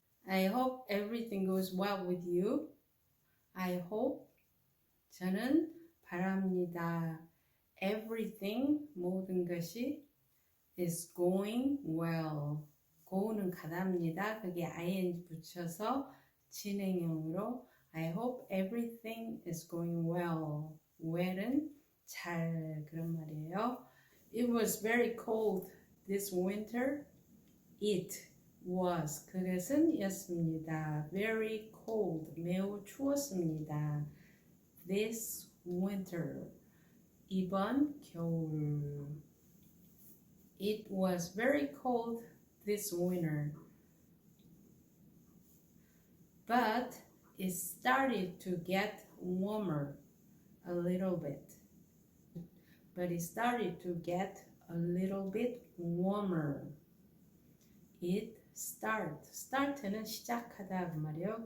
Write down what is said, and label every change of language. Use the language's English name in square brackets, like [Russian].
[English] I hope everything goes well with you. I hope [Korean] 저는 바랍니다. [English] Everything [Korean] 모든 것이 [English] is going well. [Korean] go는 가답니다. 그게 ing 붙여서 진행형으로 [English] I hope everything is going well. [Korean] well은 잘 그런 말이에요. [English] It was very cold this winter. It was [Korean] 그것은 였습니다. [English] Very cold [Korean] 매우 추웠습니다. [English] This winter [Korean] 이번 겨울 [English] It was very cold this winter. But it started to get warmer a little bit. But it started to get a little bit warmer. It start [Korean] 는 시작하다 그 말이에요.